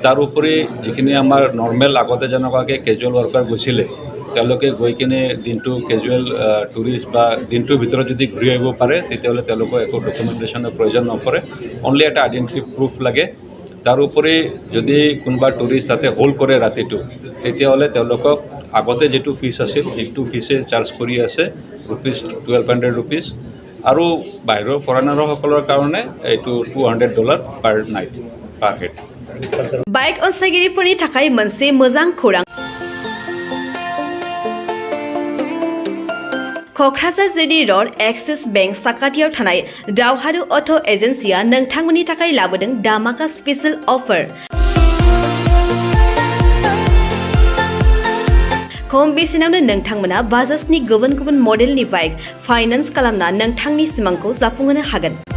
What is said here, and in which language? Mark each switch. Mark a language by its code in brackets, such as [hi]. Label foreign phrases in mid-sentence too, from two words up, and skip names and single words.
[as] তাৰ উপৰি যিখিনি আমাৰ নৰ্মেল আগতে যেনেকুৱাকৈ [en] casual worker [as] গৈছিলে তেওঁলোকে গৈ কিনে দিনটো [en] casual tourist [as] বা দিনটোৰ ভিতৰত যদি ঘূৰি আহিব পাৰে তেতিয়াহ'লে তেওঁলোকৰ একো ডকুমেণ্টেশ্যনৰ প্ৰয়োজন নপৰে অনলি এটা [en] identity proof [as] লাগে তাৰোপৰি যদি কোনোবা টুৰিষ্ট তাতে হোল্ড কৰে ৰাতিটো তেতিয়াহ'লে তেওঁলোকক আগতে যিটো ফিজ আছিল সেইটো ফিজে চাৰ্জ কৰি আছে ₹1,200 আৰু বাহিৰৰ ফৰেনাৰসকলৰ কাৰণে এইটো $200 [en] per night per head [brx] बाइक अनसायगिरिफोरनि थाखाय मोनसे मोजां खौरां क'क्राझार जिडी र'ड एक्सिस बेंक साखाथियाव थानाय दावहारु अट' एजेन्सिया नोंथांमोननि थाखाय लाबोदों दामाका [en] special offer [brx] खम बेसेनावनो नोंथांमोना बाजाजनि गुबुन गुबुन मडेलनि [en] bike finance [brx] खालामना नोंथांनि सिमांखौ जाफुंहोनो हागोन